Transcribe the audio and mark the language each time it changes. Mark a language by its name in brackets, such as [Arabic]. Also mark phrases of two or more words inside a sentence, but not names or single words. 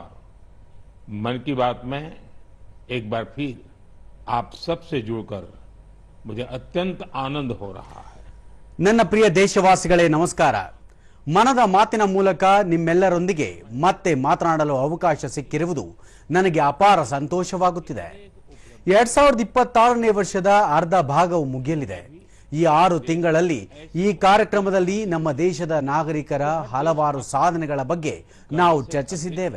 [Hindi] मन की बात में एक बार फिर आप सबसे जुड़कर मुझे अत्यंत आनंद हो रहा है। [Kannada] ನನ್ನ ಪ್ರಿಯ ದೇಶವಾಸಿಗಳೇ ನಮಸ್ಕಾರ. ಮನದ ಮಾತಿನ ಮೂಲಕ ನಿಮ್ಮೆಲ್ಲರೊಂದಿಗೆ ಮತ್ತೆ ಮಾತನಾಡಲು ಅವಕಾಶ ಸಿಕ್ಕಿರುವುದು ನನಗೆ ಅಪಾರ ಸಂತೋಷವಾಗುತ್ತಿದೆ. 2026ನೇ ವರ್ಷದ ಅರ್ಧ ಭಾಗವು ಮುಗಿಯಲಿದೆ. ಈ 6 ತಿಂಗಳಲ್ಲಿ ಈ ಕಾರ್ಯಕ್ರಮದಲ್ಲಿ ನಮ್ಮ ದೇಶದ ನಾಗರಿಕರ ಹಲವಾರು ಸಾಧನೆಗಳ ಬಗ್ಗೆ ನಾವು ಚರ್ಚಿಸಿದ್ದೇವೆ.